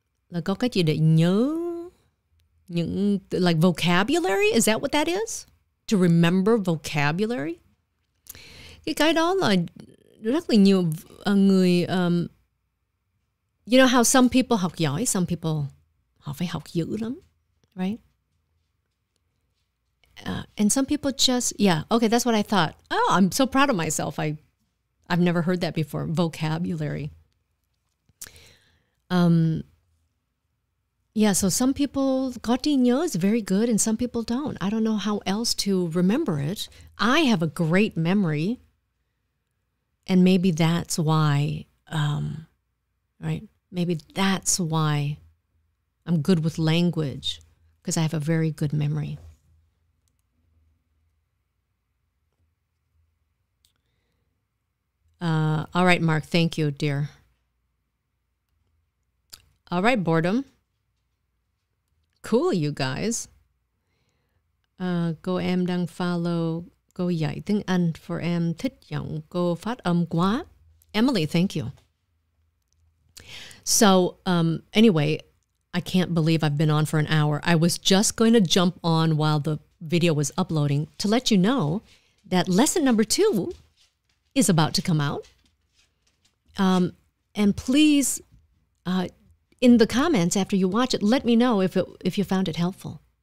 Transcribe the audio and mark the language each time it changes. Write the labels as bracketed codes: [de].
[vi] Là có cách gì để nhớ những, [en] like vocabulary? Is that what that is? To remember vocabulary? [vi] Cái đó là rất là nhiều người... [en] you know how some people [vi] học giỏi, [en] some people [vi] họ phải học dữ lắm, [en] right? And some people just, yeah, okay, that's what I thought. Oh, I'm so proud of myself. I've never heard that before, vocabulary. Yeah, so some people, [vi] có trí nhớ [en] is very good and some people don't. I don't know how else to remember it. I have a great memory. And maybe that's why, right? Maybe that's why I'm good with language, because I have a very good memory. All right, Mark, thank you, dear. All right, boredom. Cool, you guys. [vi] Cô em đang follow cô dạy tiếng Anh for em thích giọng cô phát âm quá. [en] Emily, thank you. So anyway, I can't believe I've been on for an hour. I was just going to jump on while the video was uploading to let you know that lesson number 2 is about to come out. And please, in the comments after you watch it, let me know if you found it helpful.